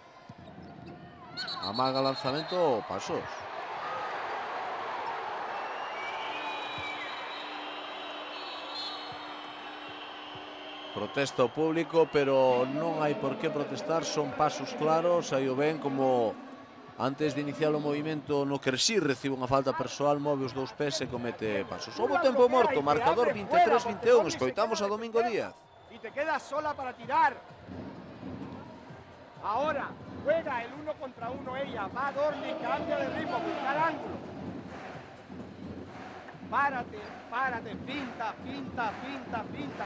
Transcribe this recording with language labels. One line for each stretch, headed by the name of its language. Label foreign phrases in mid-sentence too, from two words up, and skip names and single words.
Galician: Amaga lanzamento, pasos. Protesta o público, pero non hai por que protestar, son pasos claros. Aí o ven como antes de iniciar o movimento no que si recibe unha falta persoal, move os dous pés e comete pasos. Houbo tempo morto, marcador 23-21, escoitamos a Domingo Díaz.
Spanish: Y te quedas sola para tirar. Ahora juega el 1 contra 1 ella, va Dornik, cambia de ritmo, buscar ángulo. Párate, párate, pinta, pinta, pinta, pinta.